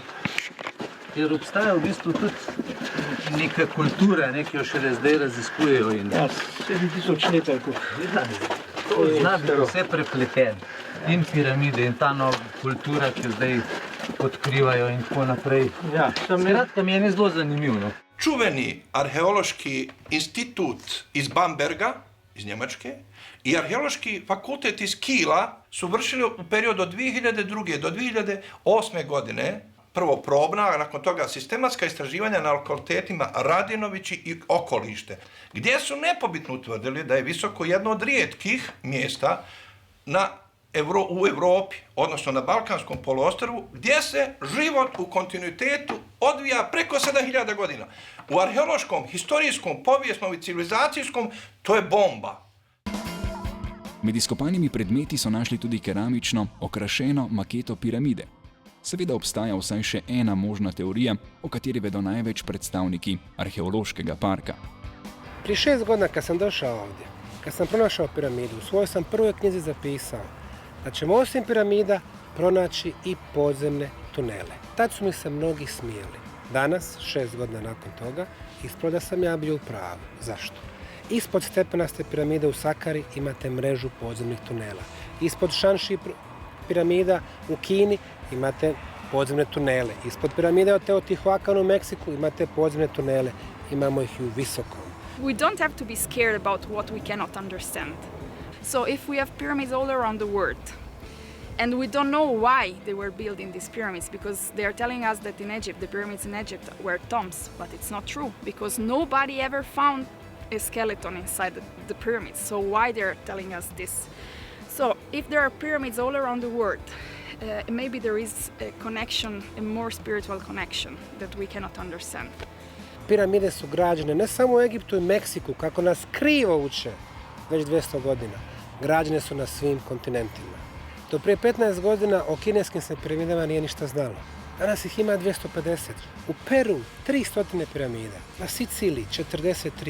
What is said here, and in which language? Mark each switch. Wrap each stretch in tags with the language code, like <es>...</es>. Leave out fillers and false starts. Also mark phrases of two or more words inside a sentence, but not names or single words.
<sl>Jer obstaja v bistvu tudi neka kultura, ki jo šele zdaj raziskujejo. Ja, 7000 let. Ja, to zna biti vse prepleten. In piramide, in ta nova kultura, ki jo zdaj odkrivajo in tako naprej. Ja, skratka, mi je zelo zanimivo.</sl> <bs>Čuveni arheološki institut iz Bamberga, iz Njemačke, i arheološki fakultet iz Kiela su vršili u periodu od 2002. do 2008. godine prvo probna, a nakon toga sistematska istraživanja na lokalitetima Radinovići i okolište, gdje su nepobitno utvrdili da je Visoko jedno od rijetkih mjesta u Europi, odnosno na Balkanskom poluostrvu, gdje se život u kontinuitetu odvija preko 7000 godina. U arheološkom, historijskom, povijesnom i civilizacijskom to je bomba.</bs> <sl>Med izkopanimi predmeti so našli tudi keramično, okrašeno maketo piramide. Seveda obstaja vsaj še ena možna teorija, o kateri vedo največ predstavniki arheološkega parka.</sl> <bs>Prije 6 godina kad sam došao ovdje, kad sam pronašao piramidu, u svojoj sam prvoj knjizi zapisao da ćemo osim piramida pronaći i podzemne tunele. Tad su mi se mnogi smijeli. Danas, 6 godina nakon toga, ispalo da sam ja bio u pravu. Zašto? Ispod stepenaste piramide u Sakari imate mrežu podzemnih tunela. Ispod Šanši piramida u Kini imate podzemne tunele. Ispod piramide od Teotihuacana u Meksiku imate podzemne tunele. Imamo ih i u Visokom.</bs> <en>We don't have to be scared about what we cannot understand. So if we have pyramids all around the world, and we don't know why they were building these pyramids, because they are telling us that in Egypt, the pyramids in Egypt were tombs, but it's not true, because nobody ever found a skeleton inside the pyramids. So why they're telling us this? So if there are pyramids all around the world, maybe there is a connection, a more spiritual connection that we cannot understand.</en> <bs>Piramide su građene ne samo u Egiptu i Meksiku, kako nas krivo uče već 200 godina. Građene su na svim kontinentima. Do prije 15 godina o kineskim se piramidama nije ništa znalo. Danas ih ima 250. U Peru 300 piramida, na Siciliji 43.</bs>